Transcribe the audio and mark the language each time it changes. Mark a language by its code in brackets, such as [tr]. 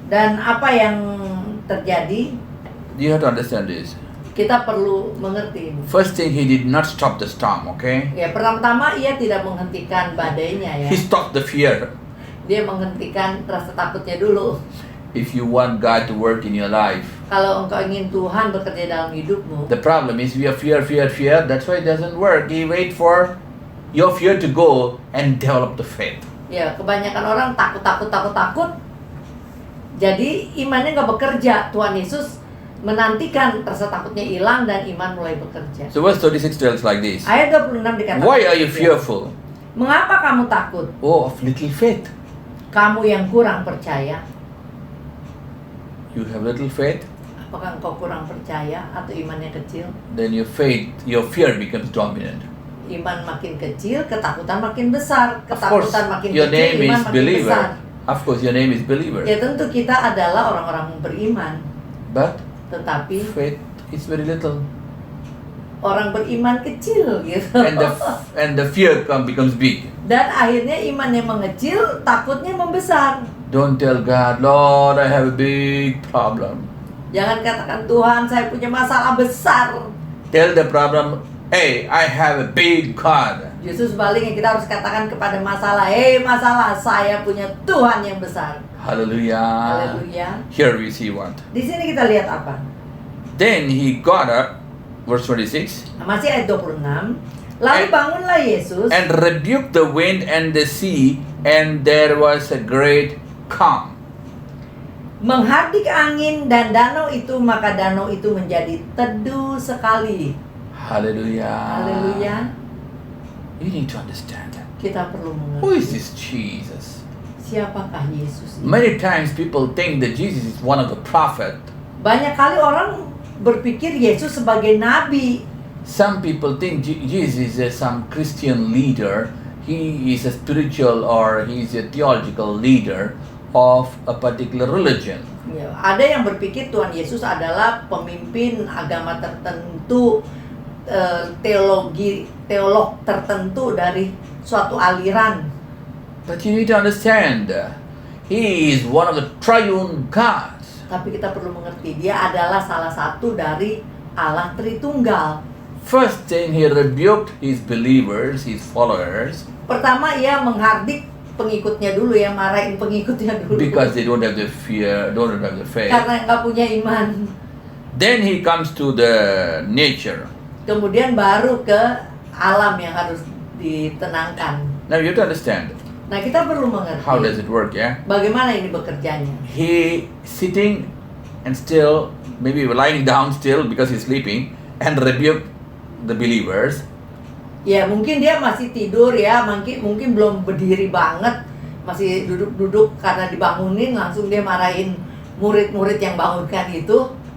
[id] Dan apa yang terjadi? [en] You have to understand this. [id] Kita perlu mengerti. [en] First thing, he did not stop the storm, okay? [id] Ya, pertama ia tidak menghentikan badainya ya. [en] He stopped the fear. [id] Dia menghentikan rasa takutnya dulu. [en] If you want God to work in your life, [id] Kalau engkau ingin Tuhan bekerja dalam hidupmu, [en] the problem is we have fear. That's why it doesn't work. He wait for your fear to go and develop the faith. [id] ya kebanyakan orang takut. Jadi imannya nggak bekerja. Tuhan Yesus menantikan rasa takutnya hilang dan iman mulai bekerja. [en] So verse 36 tells like this. [id] Ayat 26 dikatakan, [en] Why are you fearful? [id] Mengapa kamu takut? [en] Oh, of little faith. [id] Kamu yang kurang percaya. [en] You have little faith, [id] Apakah engkau kurang percaya atau imannya kecil? [en] then your fear becomes dominant. [id] Iman makin kecil, ketakutan makin besar. [en] Of course, [id] Ketakutan makin [en] your [id] kecil, [en] name [id] iman [en] is [id] makin besar. [en] believer. Of course, your name is believer. [id] Ya tentu kita adalah orang-orang beriman. [en] But [id] Tetapi [en] faith is very little. [id] orang beriman kecil gitu. [en] And the fear becomes big. [id] Dan akhirnya imannya mengecil, takutnya membesar. [en] Don't tell God, Lord, I have a big problem. [id] Jangan katakan, Tuhan, saya punya masalah besar. [en] Tell the problem, hey, I have a big God. [id] Justru sebaliknya kita harus katakan kepada masalah, masalah, saya punya Tuhan yang besar. [en] Hallelujah. [id] Haleluya. [en] Here we see what. [id] Di sini kita lihat apa? [en] Then he got up, verse 26, [id] Masih ayat 26. Lalu bangunlah Yesus [en] and rebuked the wind and the sea, and there was a great calm. [id] menghardik angin dan danau itu, maka danau itu menjadi teduh sekali. [en] Hallelujah. [id] Haleluya. [en] You need to understand that. [id] Kita perlu [en] Who is [id] mengerti [en] this Jesus? [id] siapakah Yesus ini. [en] Many times people think that Jesus is one of the prophet. [id] Banyak kali orang berpikir Yesus sebagai nabi. [en] Some people think Jesus is some Christian leader. He is a spiritual or he is a theological leader of a particular religion. [id] Ya, ada yang berpikir Tuhan Yesus adalah pemimpin agama tertentu, teolog tertentu dari suatu aliran. [en] But you need to understand, he is one of the triune gods. [id] Tapi kita perlu mengerti, dia adalah salah satu dari Allah Tritunggal. [en] First thing, he rebuked his believers, his followers, [id] Pertama, ia menghardik pengikutnya dulu, ya marahin pengikutnya dulu. [en] because they don't have the fear, don't have the faith. [id] Karena nggak punya iman. [en] Then he comes to the nature. [id] Kemudian baru ke alam yang harus ditenangkan. [en] Now you have to understand, [id] Nah, kita perlu mengerti [en] how does it work, yeah? [id] bagaimana ini bekerjanya. [en] He sitting and still, maybe lying down still because he's sleeping, and rebuke the believers. [id] Ya, mungkin dia masih tidur ya, mungkin belum berdiri banget, masih duduk-duduk karena dibangunin, langsung dia marahin murid-murid yang bangunkan itu.